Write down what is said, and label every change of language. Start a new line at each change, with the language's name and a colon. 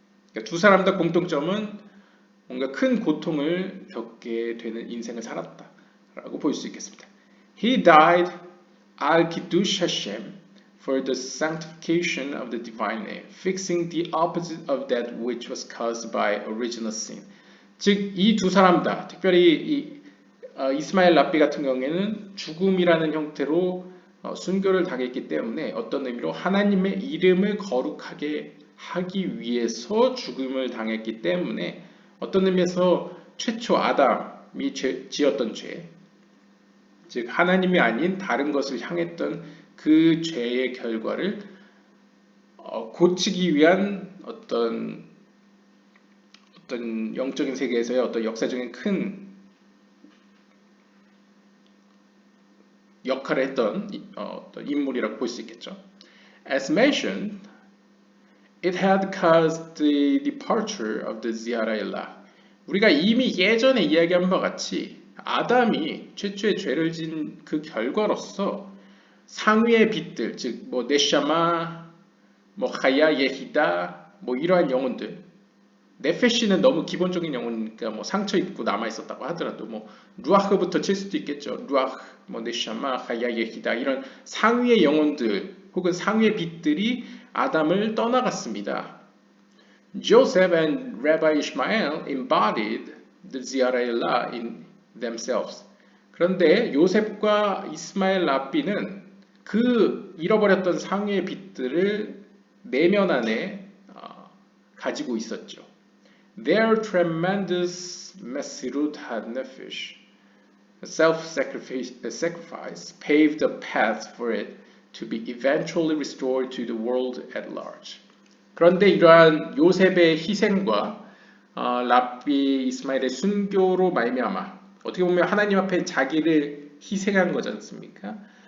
Korean: 그러니까 두 사람 다 공통점은 뭔가 큰 고통을 겪게 되는 인생을 살았다라고 볼 수 있겠습니다.
English: He died al kiddush Hashem for the sanctification of the divine name, fixing the opposite of that which was caused by original sin.
Korean: 즉 이 두 사람 다 특별히 이스마엘 랍비 같은 경우에는 죽음이라는 형태로 순교를 당했기 때문에 어떤 의미로 하나님의 이름을 거룩하게 하기 위해서 죽음을 당했기 때문에 어떤 의미에서 최초 아담이 지었던 죄, 즉 하나님이 아닌 다른 것을 향했던 그 죄의 결과를 고치기 위한 어떤 영적인 세계에서의 어떤 역사적인 큰 역할을 했던 어떤 인물이라고 볼 수 있겠죠.
English: As mentioned, it had caused the departure of the Ziara'illah.
Korean: 우리가 이미 예전에 이야기한 바와 같이 아담이 최초의 죄를 진 그 결과로서 상위의 빛들, 즉 뭐 네샤마, 뭐 하야, 예히다, 뭐 이러한 영혼들, 네페시는 너무 기본적인 영혼이니까 뭐 상처 입고 남아 있었다고 하더라도 뭐 루아흐부터 칠 수도 있겠죠. 루아흐, 뭐 네샤마, 하야, 예히다 이런 상위의 영혼들 혹은 상위의 빛들이 아담을 떠나갔습니다.
English: Joseph and Rabbi Ishmael embodied the Ziara'illah in themselves.
Korean: 그런데 요셉과 이스마엘 랍비는 그 잃어버렸던 상위의 빛들을 내면 안에 가지고 있었죠.
English: Their tremendous Mesirut HaNefesh, self-sacrifice, paved the path for it to be eventually restored to the world at large.
Korean: 그런데 이러한 요셉의 희생과 랍비 이스마엘의 순교로 말미암아 어떻게 보면 하나님 앞에 자기를 희생한 거지 않습니까?